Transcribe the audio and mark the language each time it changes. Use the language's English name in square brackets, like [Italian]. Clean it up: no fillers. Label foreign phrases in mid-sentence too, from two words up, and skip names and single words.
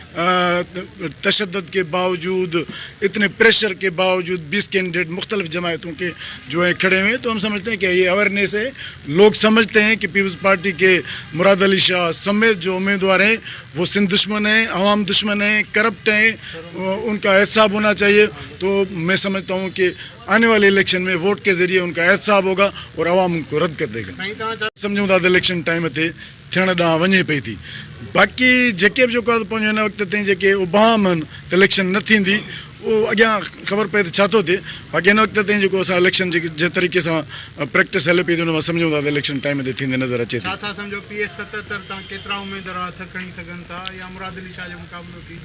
[Urdu] تشدد کے باوجود، اتنے پریشر کے باوجود 20 کینڈیڈیٹ مختلف جماعتوں کے جو ہیں کھڑے ہوئے ہیں، تو ہم سمجھتے ہیں کہ یہ اویئرنیس ہے، لوگ سمجھتے ہیں کہ پیپلز پارٹی کے مراد علی شاہ سمیت جو امیدوار ہیں وہ سندھ دشمن ہیں، عوام دشمن ہیں، کرپٹ ہیں، ان کا احتساب ہونا چاہیے، تو میں سمجھتا ہوں کہ آنے والے الیکشن میں ووٹ کے ذریعے ان کا احتساب ہوگا اور عوام ان کو رد کر دے گا۔ [Sindhi] سمجھوں تا [English] election time [Sindhi] تے थियण ॾांहुं वञे पई थी, बाक़ी जेके बि जेको पंहिंजो हिन वक़्त ताईं जेके उबाम आहिनि त इलेक्शन न थींदी उहो अॻियां ख़बर पए त छा थो थिए, बाक़ी हिन वक़्त ताईं जेको असां इलेक्शन जे तरीक़े सां प्रैक्टिस हले पई थी उन मां सम्झूं था त [English] election time [Sindhi] ते थींदे नज़र अचे थी। छा था सम्झो PS 77 तां केतिरा उमेदवार हथ खणी सघनि था या मुराद अली शाह जो मुक़ाबिलो थींदो?